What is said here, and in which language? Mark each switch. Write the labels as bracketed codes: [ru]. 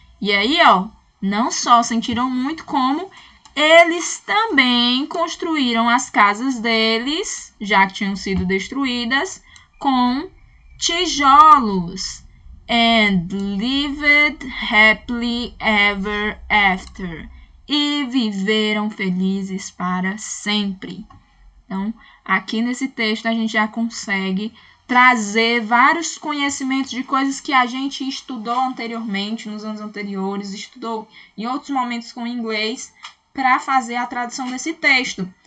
[pt] E aí, ó, não só sentiram muito, como eles também construíram as casas deles, já que tinham sido destruídas, com tijolos. [en] And lived happily ever after. [pt] E viveram felizes para sempre. Então, aqui nesse texto a gente já consegue trazer vários conhecimentos de coisas que a gente estudou anteriormente, nos anos anteriores, estudou em outros momentos com inglês, para fazer a tradução desse texto.